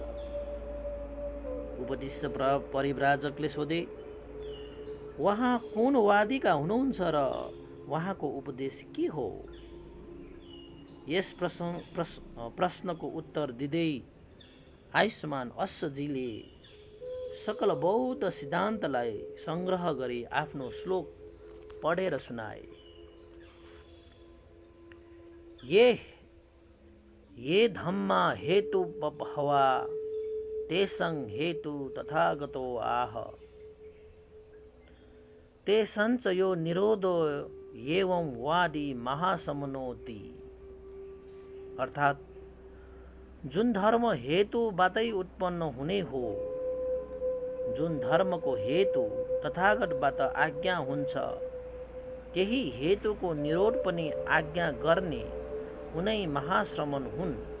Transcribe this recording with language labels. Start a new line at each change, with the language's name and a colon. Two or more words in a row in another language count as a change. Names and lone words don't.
Nepali: उपतिस्स परिव्राजकले सोधे, उहाँ कुन वादीका हुनुहुन्छ र उहाँको उपदेश के हो? यस प्रश्नको उत्तर दिँदै आयुष्मान अश्वजीले सकल बौद्ध सिद्धान्तलाई संग्रह गरी आफ्नो श्लोक पढेर सुनाए।
Pali: ये धम्मा हेतु बभवा तेसं हेतु तथागतो आह तेसंच यो निरोधो एवं वादी महासमनोति।
Nepali: अर्थात् जुन धर्म हेतुबाटै उत्पन्न हुने हो, जुन धर्मको हेतु तथागतबाट आज्ञा हुन्छ, त्यही हेतुको निरोध पनि आज्ञा गर्ने उनै महाश्रमण हुन्।